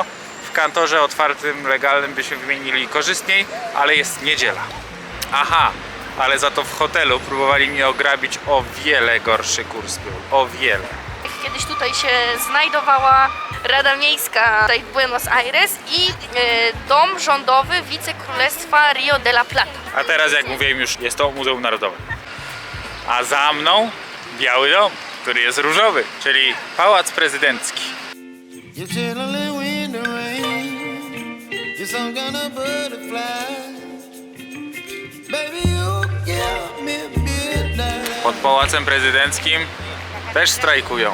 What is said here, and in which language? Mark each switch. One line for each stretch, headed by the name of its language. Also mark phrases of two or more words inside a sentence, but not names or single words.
Polish: W kantorze otwartym, legalnym byśmy wymienili korzystniej, ale jest niedziela. Aha, ale za to w hotelu próbowali mnie ograbić, o wiele gorszy kurs był, o wiele. Kiedyś tutaj się znajdowała Rada Miejska tutaj w Buenos Aires i dom rządowy wicekrólestwa Rio de la Plata. A teraz, jak mówiłem już, jest to Muzeum Narodowe. A za mną Biały Dom, który jest różowy, czyli Pałac Prezydencki. Pod Pałacem Prezydenckim też strajkują.